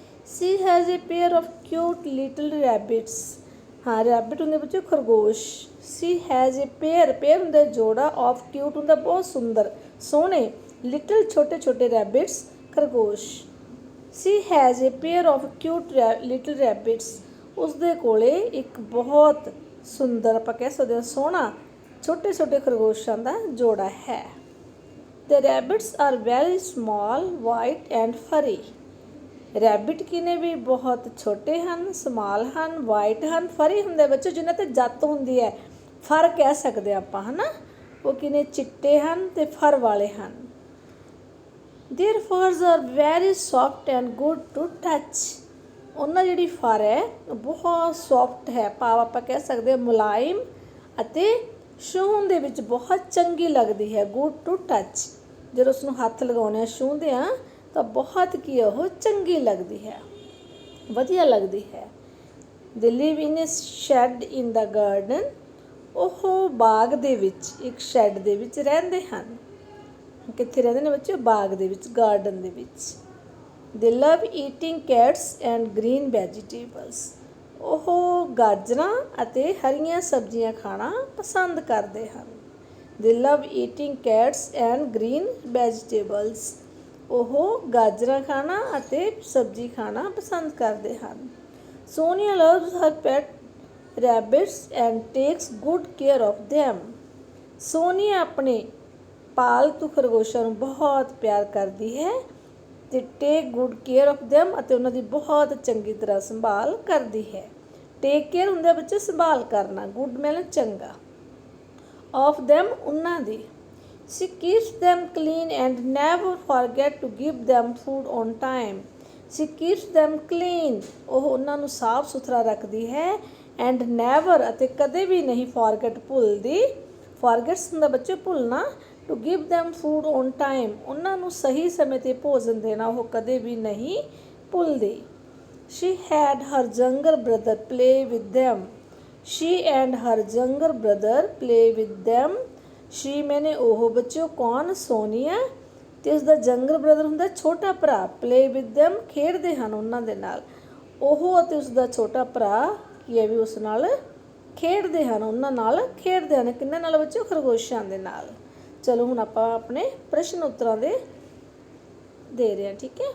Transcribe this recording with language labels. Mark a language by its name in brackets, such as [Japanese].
[English] She has a pair of cute little rabbits. [Punjabi] ਹਾਂ, rabbit ਹੁੰਦੇ ਬੱਚੇ ਖਰਗੋਸ਼। [English] She has a pair [Punjabi] ਹੁੰਦਾ ਜੋੜਾ, [English] of cute [Punjabi] ਹੁੰਦਾ ਬਹੁਤ ਸੁੰਦਰ ਸੋਹਣੇ, little ਛੋਟੇ ਛੋਟੇ rabbits ਖਰਗੋਸ਼। [English] She has a pair of cute little rabbits. [Punjabi] ਉਸਦੇ ਕੋਲੇ ਇੱਕ ਬਹੁਤ ਸੁੰਦਰ, ਆਪਾਂ ਕਹਿ ਸਕਦੇ ਹਾਂ ਸੋਹਣਾ, ਛੋਟੇ ਛੋਟੇ ਖਰਗੋਸ਼ਾਂ ਦਾ ਜੋੜਾ ਹੈ। [English] The rabbits are very small, white and furry. [Punjabi] Rabbit ਕੀ ਨੇ ਵੀ ਬਹੁਤ ਛੋਟੇ ਹਨ, ਸਮਾਲ ਹਨ, ਵਾਈਟ ਹਨ, ਫਰੀ ਹੁੰਦੇ ਬੱਚੇ ਜਿਨ੍ਹਾਂ 'ਤੇ ਜੱਤ ਹੁੰਦੀ ਹੈ, ਫਰ ਕਹਿ ਸਕਦੇ ਆਪਾਂ, ਹੈ ਨਾ। ਉਹ ਕੀ ਨੇ? ਚਿੱਟੇ ਹਨ ਅਤੇ ਫਰ ਵਾਲੇ ਹਨ। [English] Their furs are very soft and good to touch. [Punjabi] ਉਹਨਾਂ ਜਿਹੜੀ ਫਰ ਹੈ ਬਹੁਤ ਸੌਫਟ ਹੈ, ਭਾਵ ਆਪਾਂ ਕਹਿ ਸਕਦੇ ਹਾਂ ਮੁਲਾਇਮ, ਅਤੇ ਛੂਹਣ ਦੇ ਵਿੱਚ ਬਹੁਤ ਚੰਗੀ ਲੱਗਦੀ ਹੈ। [English] good to touch, [Punjabi] ਜਦੋਂ ਉਸਨੂੰ ਹੱਥ ਲਗਾਉਂਦੇ ਹਾਂ, ਛੂਹਦੇ ਹਾਂ, ਤਾਂ ਬਹੁਤ ਕੀ ਉਹ ਚੰਗੀ ਲੱਗਦੀ ਹੈ, ਵਧੀਆ ਲੱਗਦੀ ਹੈ। [English] They live in a shed in the garden. [Punjabi] ਉਹ ਬਾਗ ਦੇ ਵਿੱਚ, ਇੱਕ ਸ਼ੈੱਡ ਦੇ ਵਿੱਚ ਰਹਿੰਦੇ ਹਨ। ਕਿੱਥੇ ਰਹਿੰਦੇ ਨੇ ਬੱਚੇ? ਬਾਗ ਦੇ ਵਿੱਚ, ਗਾਰਡਨ ਦੇ ਵਿੱਚ। [English] They love eating carrots and green vegetables. [Punjabi] ਉਹ ਗਾਜਰਾਂ ਅਤੇ ਹਰੀਆਂ ਸਬਜ਼ੀਆਂ ਖਾਣਾ ਪਸੰਦ ਕਰਦੇ ਹਨ। [English] They love eating carrots and green vegetables. [Punjabi] ਉਹ ਗਾਜਰਾਂ ਖਾਣਾ ਅਤੇ ਸਬਜ਼ੀ ਖਾਣਾ ਪਸੰਦ ਕਰਦੇ ਹਨ। [English] Sonia loves her pet rabbits and takes good care of them. [Punjabi] Sonia ਆਪਣੇ ਪਾਲਤੂ ਖਰਗੋਸ਼ਾਂ ਨੂੰ ਬਹੁਤ ਪਿਆਰ ਕਰਦੀ ਹੈ ਅਤੇ [English] take good care of them, [Punjabi] ਅਤੇ ਉਹਨਾਂ ਦੀ ਬਹੁਤ ਚੰਗੀ ਤਰ੍ਹਾਂ ਸੰਭਾਲ ਕਰਦੀ ਹੈ। [English] take care [Punjabi] ਹੁੰਦਾ ਬੱਚੇ ਸੰਭਾਲ ਕਰਨਾ, ਗੁੱਡ ਮਤਲਬ ਚੰਗਾ, [English] of them [Punjabi] ਉਹਨਾਂ ਦੀ। [English] She keeps them clean and never forget to give them food on time. She keeps them clean. [Punjabi] ਉਹ ਉਹਨਾਂ ਨੂੰ ਸਾਫ਼ ਸੁਥਰਾ ਰੱਖਦੀ ਹੈ। [English] And never, [Punjabi] ਅਤੇ ਕਦੇ ਵੀ ਨਹੀਂ forget ਭੁੱਲਦੀ, ਫॉरगेट्स ਹੁੰਦਾ ਬੱਚੇ ਭੁੱਲਣਾ। [English] to give them food on time, [Punjabi] ਉਹਨਾਂ ਨੂੰ ਸਹੀ ਸਮੇਂ 'ਤੇ ਭੋਜਨ ਦੇਣਾ ਉਹ ਕਦੇ ਵੀ ਨਹੀਂ ਭੁੱਲਦੀ। [English] she had her younger brother play with them, she and her younger brother play with them। [Punjabi] she ਮੈਨੇ ਉਹ ਬੱਚਿਓ ਕੌਣ, ਸੋਨੀਆ ਤੇ ਉਸਦਾ [English] younger brother [Punjabi] ਹੁੰਦਾ ਛੋਟਾ ਭਰਾ। [English] play with them [Punjabi] ਖੇਡਦੇ ਹਨ ਉਹਨਾਂ ਦੇ ਨਾਲ। ਉਹ ਅਤੇ ਉਸਦਾ ਛੋਟਾ ਭਰਾ ਕੀ ਹੈ ਵੀ ਉਸ ਨਾਲ ਖੇਡਦੇ ਹਨ, ਉਹਨਾਂ ਨਾਲ ਖੇਡਦੇ ਹਨ। ਕਿਹਨਾਂ ਨਾਲ ਬੱਚਿਓ, ਖਰਗੋਸ਼ਾਂ ਦੇ ਨਾਲ। ਚਲੋ ਹੁਣ ਆਪਾਂ ਆਪਣੇ ਪ੍ਰਸ਼ਨ ਉੱਤਰਾਂ ਦੇ ਰਹੇ ਹਾਂ, ਠੀਕ ਹੈ।